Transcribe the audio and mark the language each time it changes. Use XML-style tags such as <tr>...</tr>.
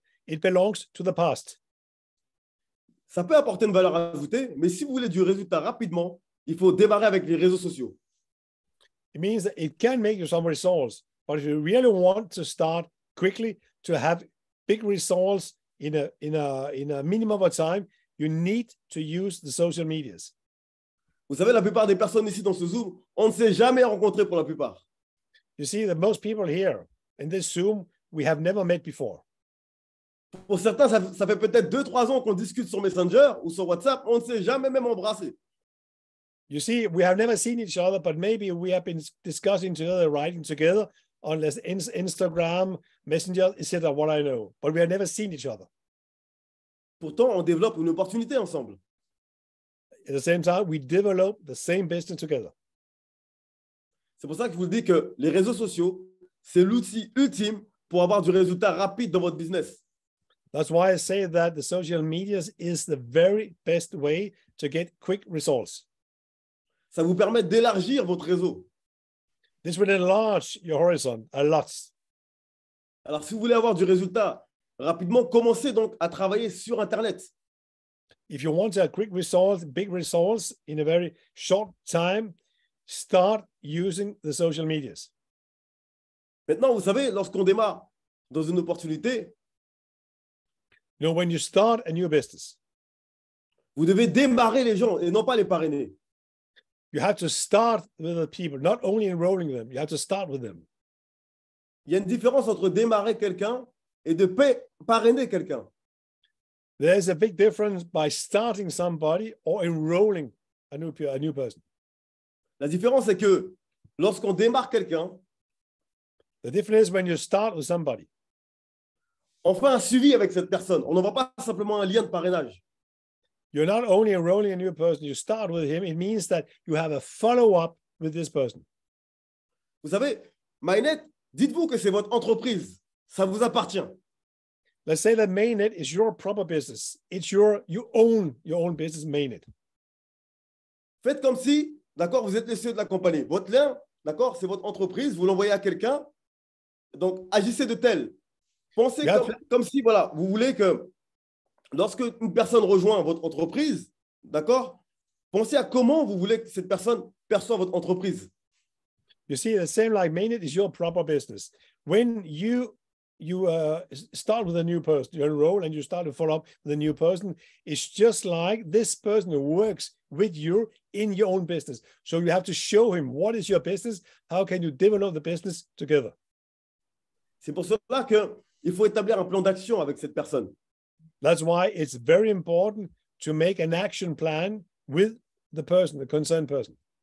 <en>It belongs to the past.</en> <fr>Ça peut apporter une valeur ajoutée, mais si vous voulez du résultat rapidement, il faut démarrer avec les réseaux sociaux.</fr> <en>It means that it can make you some results, but if you really want to start quickly to have big results in a minimum of time, you need to use the social medias.</en> <fr>Vous savez, la plupart des personnes ici dans ce Zoom, on ne s'est jamais rencontrés pour la plupart.</fr> <en>You see, that most people here in this Zoom, we have never met before.</en> <fr>Pour certains, ça fait peut-être 2-3 ans qu'on discute sur Messenger ou sur WhatsApp, on ne s'est jamais même embrassé.</fr> <en>You see, we have never seen each other, but maybe we have been discussing together, writing together on Instagram, Messenger, etc., what I know. But we have never seen each other.</en> <fr>Pourtant, on développe une opportunité ensemble.</fr> <en>At the same time, we develop the same business together.</en> <fr>C'est pour ça que je vous dis que les réseaux sociaux, c'est l'outil ultime pour avoir du résultat rapide dans votre business.</fr> <en>That's why I say that the social media is the very best way to get quick results.</en> <fr>Ça vous permet d'élargir votre réseau.</fr> <en>This will enlarge your horizon a lot.</en> <fr>Alors, si vous voulez avoir du résultat rapidement, commencez donc à travailler sur Internet.</fr> <en>If you want to have quick results, big results in a very short time, start using the social medias.</en> <fr>Maintenant, vous savez, lorsqu'on démarre dans une opportunité,</fr> <en>You know, when you start a new business,</en> <fr>Vous devez démarrer les gens et non pas les parrainer.</fr> <en>You have to start with the people, not only enrolling them, you have to start with them.</en> <fr>Il y a une différence entre démarrer quelqu'un et de parrainer quelqu'un.</fr> <en>There's a big difference by starting somebody or enrolling a new person.</en> <fr>La différence, c'est que lorsqu'on démarre quelqu'un,</fr> <en>The difference is when you start with somebody,</en> <fr>on fait un suivi avec cette personne. On n'envoie pas simplement un lien de parrainage.</fr> <en>you're not only enrolling a new person, you start with him. It means that you have a follow-up with this person.</en> <fr>Vous savez, MyNet, dites-vous que c'est votre entreprise. Ça vous appartient.</fr> <en>Let's say that Mainnet is your proper business. You own your own business, Mainnet.</en> <fr>Faites comme si, d'accord, vous êtes les CEO de la compagnie. Votre lien, d'accord, c'est votre entreprise. Vous l'envoyez à quelqu'un. Donc, agissez de tel. Pensez comme si, voilà, vous voulez que lorsque une personne rejoint votre entreprise, d'accord, pensez à comment vous voulez que cette personne perçoive votre entreprise.</fr> <en>You see, the same like Mainnet is your proper business. When you start with a new person, you enroll and you start to follow up with a new person, it's just like this person who works with you in your own business. So you have to show him what is your business, how can you develop the business together.</en> <fr>C'est pour cela qu'il faut établir un plan d'action avec cette personne.</fr> <en>That's why it's very important to make an action plan with the person, the concerned person.</en>